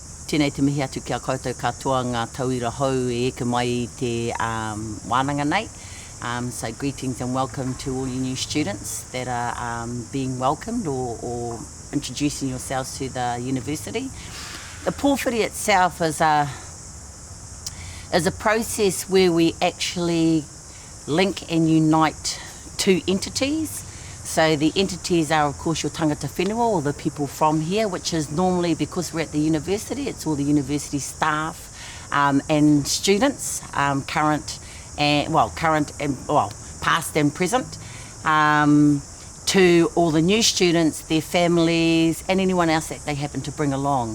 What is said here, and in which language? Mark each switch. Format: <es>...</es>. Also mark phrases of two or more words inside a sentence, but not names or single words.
<mi>Tēnei te mihi atu ki a koutou katoa ngā tauira hou e eke mai I te wānanga nei.</mi> <en>So greetings and welcome to all you new students that are being welcomed or introducing yourselves to the university. The Pōwhiri itself is a process where we actually link and unite two entities. So the entities are of course your</en> <mi>tangata whenua</mi> <en>or the people from here, which is normally, because we're at the university, it's all the university staff and students, past and present, to all the new students, their families and anyone else that they happen to bring along.</en>